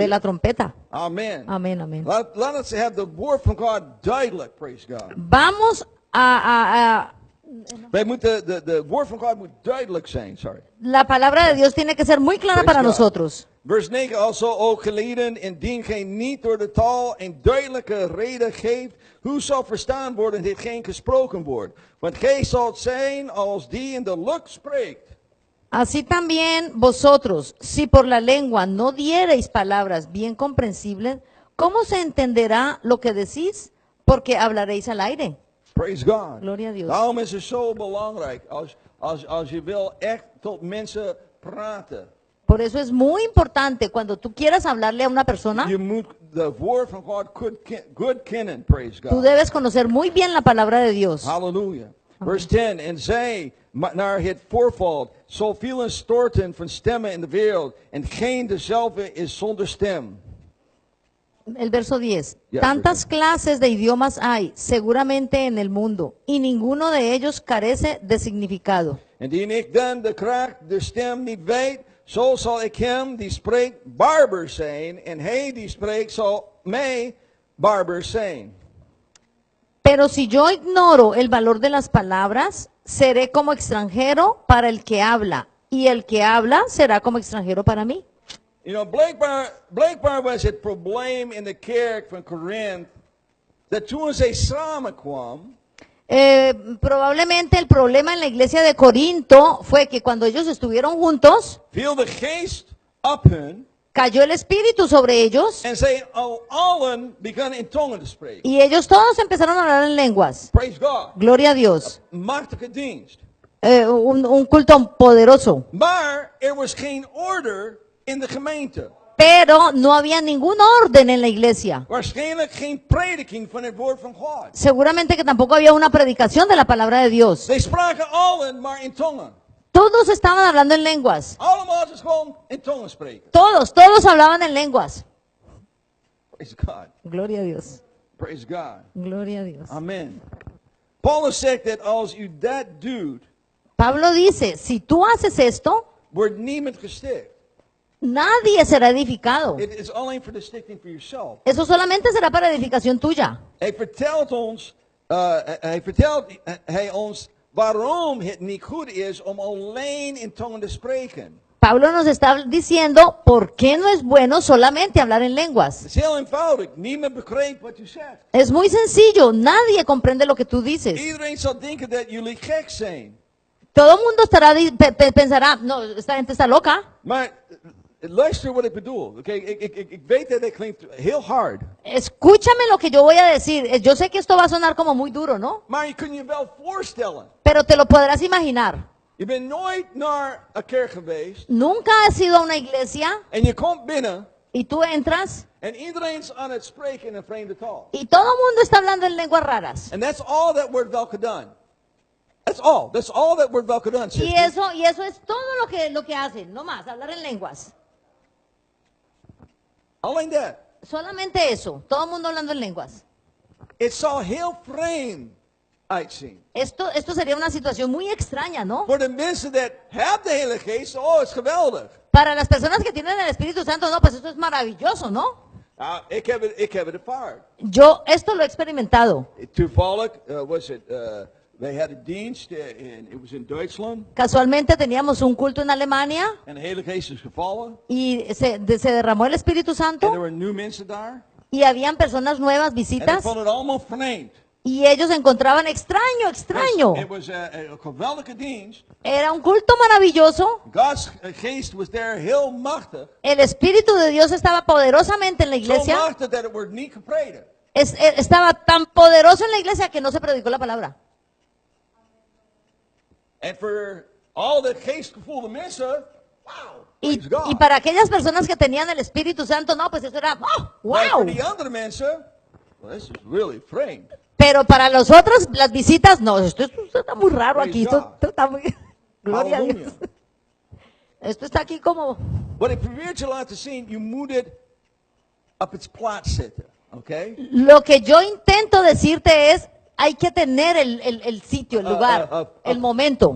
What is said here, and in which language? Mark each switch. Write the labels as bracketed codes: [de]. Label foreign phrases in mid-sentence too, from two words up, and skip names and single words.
[es] la trompeta? Amen. Amén, amén. [en] Let us have the word from God duidelijk. Praise God. [es] Vamos [nl] Wij moeten, de woord van God moet duidelijk zijn. Sorry. [es] la palabra de Dios tiene que ser muy clara para [en] Praise God. [es] nosotros. [nl] Vers 9, alzo ook gelieden, indien gij niet door de taal een duidelijke reden geeft, hoe zal verstaan worden hetgeen gesproken wordt? Want gij zult zijn als die in de lucht spreekt. [es] Así también vosotros, si por la lengua no diereis palabras bien comprensibles, ¿cómo se entenderá lo que decís? Porque hablaréis al aire. [en] Praise God. [es] Gloria a Dios. [nl] Daarom is het zo belangrijk als je wil echt tot mensen praten. [es] Por eso es muy importante cuando tú quieras hablarle a una persona, [nl] Je moet de woord van God goed kennen. [en] Praise [es] tú [en] God. [es] debes conocer muy bien la palabra de Dios. [nl] Halleluja. Vers 10. En zij, naar het voorvalt, zo vielen storten van stemmen in de wereld, en geen dezelfde is zonder stem. [es] El verso 10. Ya, Tantas clases de idiomas hay seguramente en el mundo y ninguno de ellos carece de significado. [nl] Indien ik dan de kracht der stem niet weet, zo zal ik hem die spreekt barber zijn, en hij die spreekt zal mij barber zijn. [es] Pero si yo ignoro el valor de las palabras, seré como extranjero para el que habla, y el que habla será como extranjero para mí. [en] You know, [nl] blijkbaar was het probleem in de kerk van Korinthe, dat toen zij samenkwam, [es] Probablemente el problema en la iglesia de Corinto fue que cuando ellos estuvieron juntos, [nl] viel de geest op hun, [es] cayó el Espíritu sobre ellos [nl] en zij allen begonnen in tongen te spreken. [es] y ellos todos empezaron a hablar en lenguas. [en] Praise God. [es] Gloria a Dios. [nl] Machtige dienst. [es] Un culto poderoso. [nl] Maar er was geen order in de gemeente. [es] Pero no había ningún orden en la iglesia. [nl] Waarschijnlijk geen prediking van het woord van God. [es] Seguramente que tampoco había una predicación de la palabra de Dios. [nl] Zij spraken allen maar in tongen. [es] Todos estaban hablando en lenguas. [nl] Allemaal is gewoon in tongen spreken. [es] Todos hablaban en lenguas. [en] Praise God. [es] Gloria a Dios. [en] Praise God. [es] Gloria a Dios. Amen. [nl] Paulus zegt dat als u dat doet, [es] Pablo dice, si tú haces esto, [nl] wordt niemand gesticht. [es] nadie será edificado. [nl] Het is alleen voor de stichting voor jezelf. [es] Eso solamente será para edificación tuya. [nl] Hij vertelt ons waarom het niet goed is om alleen in tongen te spreken. [es] Pablo nos está diciendo por qué no es bueno solamente hablar en lenguas. [nl] Het is heel eenvoudig. Niemand begrijpt wat u zegt. [es] Es muy sencillo, nadie comprende lo que tú dices. [nl] Iedereen zal denken dat jullie gek zijn. [es] Todo el mundo pensará, no, esta gente está loca. [nl] Maar luister wat ik bedoel. Okay? Ik weet dat het klinkt heel hard. [es] Escúchame lo que yo voy a decir. Yo sé que esto va a sonar como muy duro, ¿no? [nl] Maar je kunt je wel voorstellen. [es] Pero te lo podrás imaginar. [nl] Je bent nooit naar een kerk geweest. [es] Nunca has ido a una iglesia [nl] En je komt binnen. [es] y tú entras [nl] En iedereen is aan het spreken in een vreemde taal. [es] y todo el mundo está hablando en lenguas raras. [en] And that's all that [nl] wordt wel gedaan. [en] That's all. That's all that [nl] wordt wel gedaan. [es] Y eso es todo lo que hacen, no más, hablar en lenguas. [nl] Alleen dat. [es] Solamente eso, todo el mundo hablando en lenguas. [nl] Het zal heel vreemd uitzien. [es] Esto sería una situación muy extraña, ¿no? [nl] Voor de mensen dat hebben de Heilige Geest, oh, het is geweldig. [es] Para las personas que tienen el Espíritu Santo, no, pues esto es maravilloso, ¿no? [nl] Ik heb het ervaren. [es] Yo esto lo he experimentado. [nl] Toevallig wij hadden dienst [en] it was [nl] in Duitsland. [es] Casualmente teníamos un culto en Alemania [nl] En de Heilige Geest is gevallen. [es] y se derramó el Espíritu [nl] En er [es] Santo [nl] waren nieuwe mensen daar. [es] y habían personas nuevas, [nl] En ik [es] visitas, [nl] vond het allemaal vreemd. [es] y ellos encontraban extraño, extraño. [nl] Het was een geweldige dienst. [es] Era un culto maravilloso. [nl] God's geest [en] was there [nl] heel machtig. [es] El Espíritu de Dios estaba poderosamente en la [nl] Zo [es] iglesia. [nl] machtig dat het wordt niet gepredikt. [es] Estaba tan poderoso en la iglesia que no se predicó la palabra. [nl] En voor al de geestgevoelde mensen, [en] wow, [es] Y, [en] praise God. [es] y para aquellas personas que tenían el Espíritu Santo, no, pues eso era, ¡oh, [nl] Maar voor [en] wow! [nl] die andere mensen, [en] well, this is really vreemd. [es] Pero para los otros, las visitas, no, esto está muy raro [en] Praise [es] aquí, [en] God. [es] esto está muy... Gloria a [en] Hallelujah. [es] Dios. Esto está aquí como... [nl] Wat ik probeer te laten zien, je moet het op its plaats zetten. Oké? [es] Lo que yo intento decirte es, hay que tener el sitio, el lugar, el momento.